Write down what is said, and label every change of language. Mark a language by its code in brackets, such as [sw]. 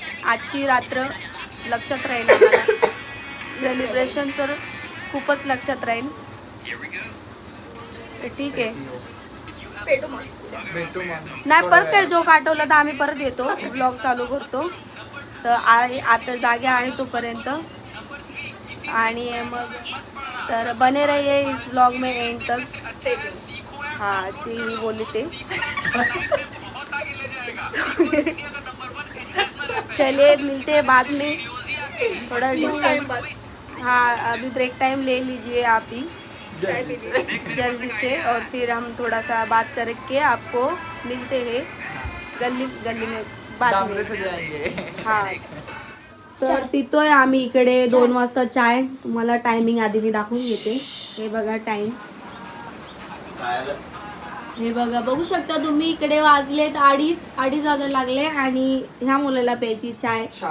[mr] आजची रात्र लक्षात राहील आम्हाला. सेलिब्रेशन तर खूपच लक्षात राहील. ठीक आहे, भेटू मग. नाही परत काही जोक आठवलं तर आम्ही परत येतो, ब्लॉग चालू करतो. तर आता जागे आहे तोपर्यंत. आणि मग तर [hi] बने रहिए इस ब्लॉग में एंड तक. हाँ जी बोली थे. चलिए मिलते हैं बाद में थोड़ा डिस्कस. हाँ अभी ब्रेक टाइम ले लीजिए आप ही जल्दी से, और फिर हम थोड़ा सा बात करके आपको मिलते हैं गली में बाद में. [mr] हाँ तर पितोय आम्ही इकडे 2 वाजता चाय. तुम्हाला टायमिंग आधी मी दाखवून घेते. हे बघा टाइम, हे बघा बघू शकता तुम्ही. इकडे वाजलेत 2:30 वाजायला लागले आणि ह्या मुलाला प्यायची चाय.